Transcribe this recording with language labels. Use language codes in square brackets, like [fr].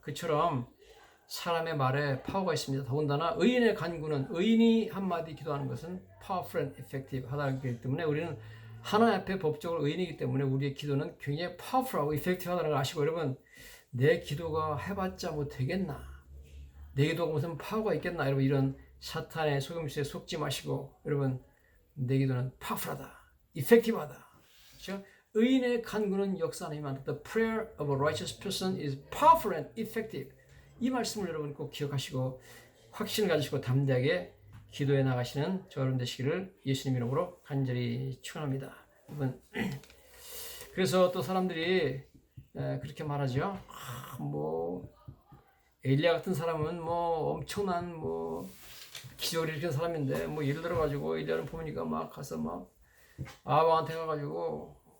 [ko] 그처럼 사람의 말에 파워가 있습니다. 더군다나 의인의 간구는 의인이 한마디 기도하는 것은 [en] powerful and effective [ko] 하다기 때문에 우리는 하나님 앞에 법적으로 의인이기 때문에 우리의 기도는 굉장히 파워풀하고 effectiv하다는 걸 아시고 여러분 내 기도가 해봤자 뭐 되겠나? 내 기도가 무슨 파워가 있겠나? 여러분 이런 사탄의 속임수에 속지 마시고 여러분 내 기도는 파워풀하다, effectiv하다. 그렇죠? 의인의 간구는 역사하는 힘이 많다. [en] The prayer of a righteous person is powerful and effective. [ko] 이 말씀을 여러분 꼭 기억하시고 확신을 가지시고 담대하게 기도해 나가시는 저 여러분 되시기를 예수님 이름으로 간절히 축원합니다. 여러분 그래서 또 사람들이 그렇게 말하죠. 뭐 엘리야 같은 사람은 뭐 엄청난 뭐 기적을 일으킨 사람인데 뭐 예를 들어 가지고 엘리야를 보니까 막 가서 막 아합한테 가가지고